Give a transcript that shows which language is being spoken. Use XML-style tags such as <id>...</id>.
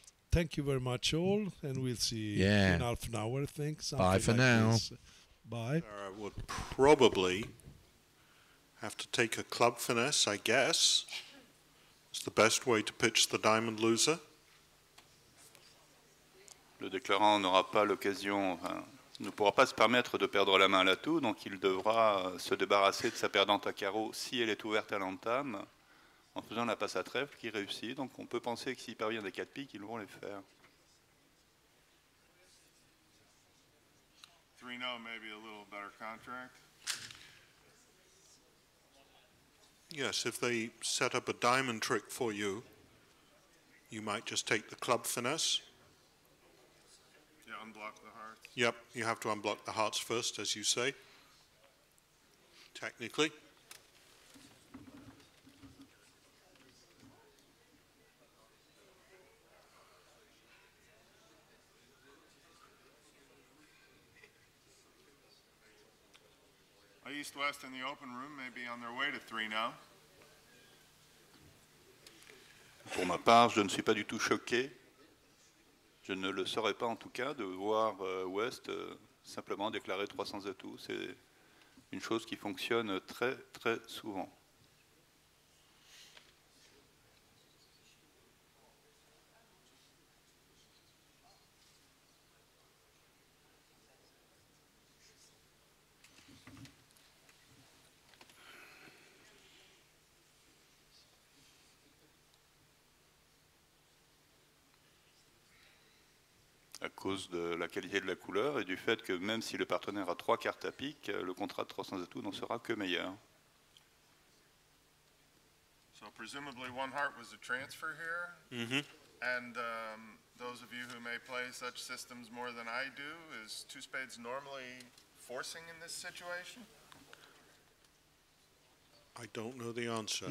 <en>Thank you very much, all, and we'll see you in half an hour, I think. Bye for now. Bye. I would probably have to take a club finesse, I guess. It's the best way to pitch the diamond loser.</en> <fr>Le déclarant n'aura pas l'occasion, ne pourra pas se permettre de perdre la main à l'atout, donc il devra se débarrasser de sa perdante à carreau si elle est ouverte à l'entame, en faisant la passe à trèfle qui réussit. Donc on peut penser que s'il parvient des 4 piques, ils vont les faire.</fr> <en>3-0, maybe a little better contract. Yes, if they set up a diamond trick for you, you might just take the club finesse. Yeah, unblock the hearts. Yep, you have to unblock the hearts first, as you say. Technically. East-West in the open room may be on their way to 3 now.</en> <fr>Pour ma part, je ne suis pas du tout choqué. Je ne le serais pas en tout cas de voir Ouest simplement déclarer 300 atouts. C'est une chose qui fonctionne très très souvent. À cause de la qualité de la couleur et du fait que même si le partenaire a 3 cartes à pique, le contrat de 300 atouts n'en sera que meilleur.</fr> <en>So presumably one heart was a transfer here. Mm-hmm. And those of you who may play such systems more than I do, is 2 spades normally forcing in this situation? I don't know the answer.</en>